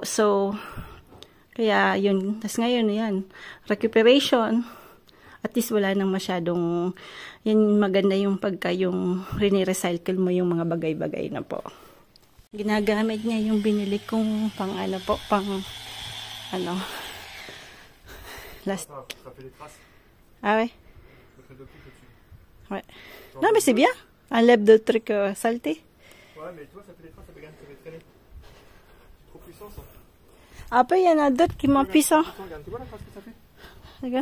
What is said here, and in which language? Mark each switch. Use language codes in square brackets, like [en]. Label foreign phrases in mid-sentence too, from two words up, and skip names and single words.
[tl] So, kaya yun, tas ngayon, yan, recuperation, [en] at least [tl] wala nang masyadong, yan maganda yung pagka yung rini-recycle mo yung mga bagay-bagay na po. Ginagamit niya yung binili kong pang last. [fr] Ça fait des traces. Ah ouais? Ça fait de coups dessus. Ouais. Non mais c'est bien. Enlève de trucs saletés. Ouais, mais tu vois, ça fait des traces, ça fait traîner. C'est trop puissant ça. Après, il y en a d'autres qui m'empissent. Regarde, tu vois la trace que ça fait? Regarde.